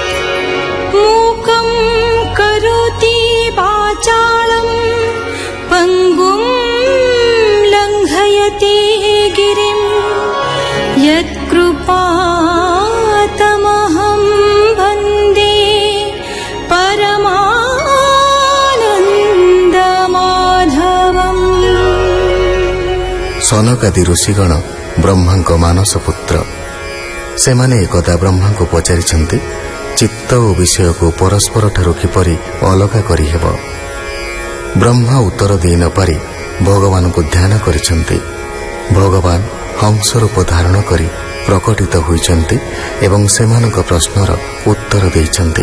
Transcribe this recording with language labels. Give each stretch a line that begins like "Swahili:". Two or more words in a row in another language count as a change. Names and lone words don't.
Sanskrit: मूकं करोति वाचालं पङ्गुं लङ्घयति गिरिं यत्कृपातमहं वन्दे परमानन्दमाधवम्।
Odia: ସନକାଦି ଋଷିଗଣ ब्रह्माଙ୍କ ମାନସ ପୁତ୍ର। ସେମାନେ ଏକଦା ବ୍ରହ୍ମାଙ୍କୁ ପଚାରିଛନ୍ତି, ଚିତ୍ତ ଓ ବିଷୟକୁ ପରସ୍ପରଠାରୁ କିପରି ଅଲଗା କରିହେବ? ବ୍ରହ୍ମା ଉତ୍ତର ଦେଇ ନ ପାରି ଭଗବାନଙ୍କୁ ଧ୍ୟାନ କରିଛନ୍ତି। ଭଗବାନ ହଂସ ରୂପ ଧାରଣ କରି ପ୍ରକଟିତ ହୋଇଛନ୍ତି ଏବଂ ସେମାନଙ୍କ ପ୍ରଶ୍ନର ଉତ୍ତର ଦେଇଛନ୍ତି।